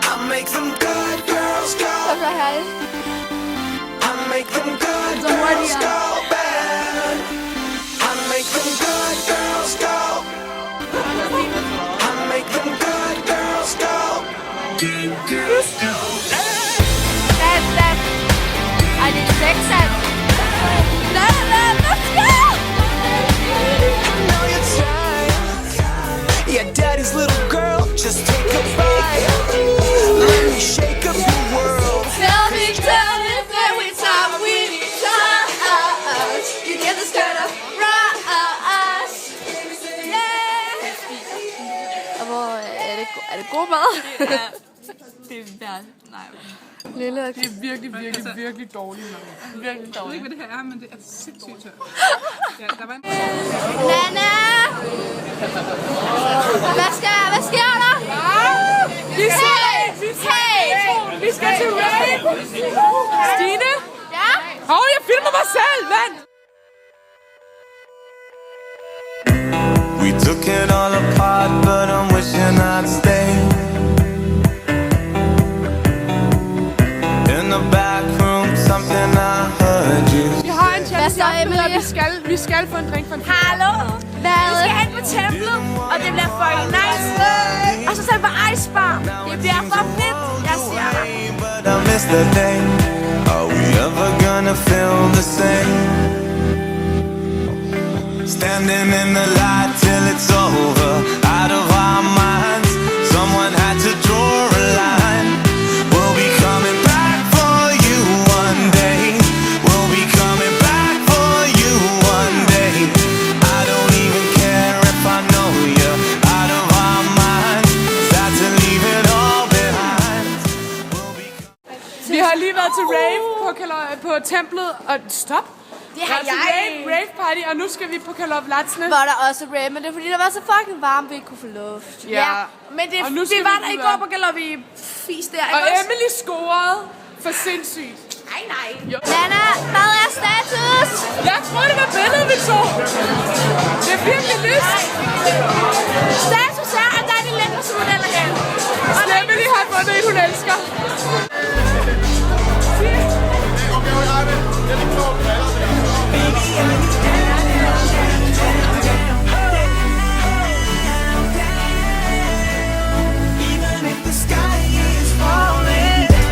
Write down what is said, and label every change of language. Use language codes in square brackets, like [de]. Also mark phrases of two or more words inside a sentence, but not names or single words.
[en] make them good girls go. [da] Det er herligt. [en] I make them good girls go bad. I make them good girls go. I make them good girls go. Good girls go. That. [da] Ej, det er sexet. [en] Let's go! Know you're trying. Yeah, daddy's little girl, just take a bite. Let me shake up your world. Tell me every time we touch. You get the skirt of rush. Yeah! [da] Og hvor er det god mad? Det er værd. Nej. Lille. Det er virkelig dårligt mad. Virkelig Jeg ved dårligt. ikke, hvad det her er, men det er sindssygt tørt. Ja, der var en... Nana! Hvad sker der? Vi skal til rave! Stine? Ja? Hov, jeg filmer mig selv, mand! [en] We took it all apart, but I'm wishing I'd stay. In the back room, something I heard you. [da] Vi har en challenge, så, Emilie? vi skal få en drink for en Hallo! Hvad? Vi skal hen på templet, og det bliver fucking nice. Og så tager vi på Ice Bar. Det bliver for fedt, jeg siger dig. [en] But I miss the day. Are we ever gonna feel the same? Standing in the light till it's over, out of our minds. Someone had to draw a line. We'll be coming back for you one day. We'll be coming back for you one day. I don't even care if I know you. Out of our minds, sad to leave it all behind. We'll be [da] Vi har lige været til rave på templet, og stop! Det har jeg. [en] Rave party, [da] og nu skal vi på Kalovlatsne. Var der også rave, men det er fordi, der var så fucking varmt, vi ikke kunne få luft. Ja. Men det, Og nu vi skal var vi der i videre. går på Galopi Fis der, Og ikke også? Emily scorede for sindssygt. Nej. Nana, hvad er status? Jeg tror, det var billedet, vi tog. Det er virkelig lyst. Status er, at der er de lækre modeller her. Og Emily har fundet en, hun elsker. [en] even if the sky is falling.